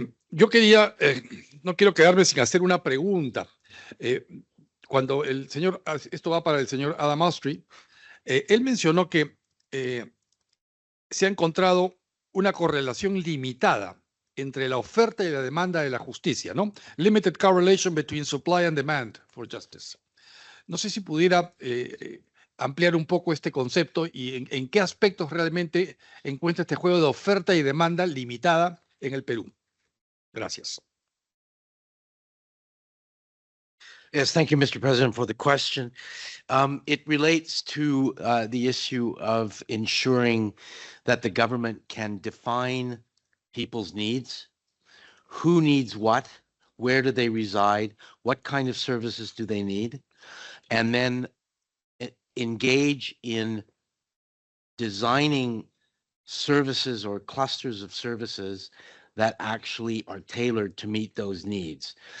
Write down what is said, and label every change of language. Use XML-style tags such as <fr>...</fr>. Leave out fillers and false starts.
<es>Yo quería, no quiero quedarme sin hacer una pregunta. Cuando el señor, esto va para el señor Adam Austry, él mencionó que se ha encontrado una correlación limitada entre la oferta y la demanda de la justicia, ¿no?</es> <en>Limited correlation between supply and demand for justice.</en> <es>No sé si pudiera ampliar un poco este concepto y en qué aspectos realmente encuentra este juego de oferta y demanda limitada en el Perú. Gracias.</es> <en>Yes, thank you, Mr. President, for the question. It relates to the issue of ensuring that the government can define people's needs, who needs what, where do they reside, what kind of services do they need, and then engage in designing services or clusters of services that actually are tailored to meet those needs.</en>